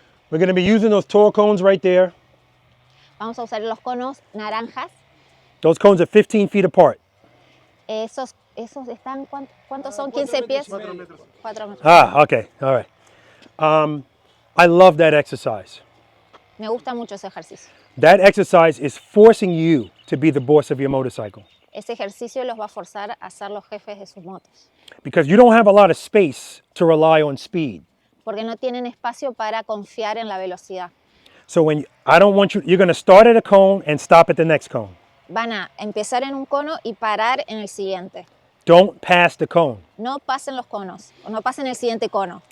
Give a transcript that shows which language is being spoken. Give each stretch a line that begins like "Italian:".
English: We're going to be using those tall cones right there.
Spanish: Vamos a usar los conos naranjas.
English: Those cones are 15 feet apart.
Spanish: Esos están, ¿cuántos son? 15 pies. 4 metros.
English: Ah, okay. All right. I love that exercise.
Spanish: Me gusta mucho ese ejercicio.
English: That exercise is forcing you to be the boss of your motorcycle
Spanish: Ese ejercicio los va a forzar a ser los jefes de sus motos.
English: because you don't have a lot of space to rely on speed.
Spanish: Porque no tienen espacio para confiar en la velocidad.
English: So I don't want you're going to start at a cone and stop at the next cone.
Spanish: Van a empezar en un cono y parar en el siguiente.
English: Don't pass the cone.
Spanish: No pasen los conos, o no pasen el siguiente cono.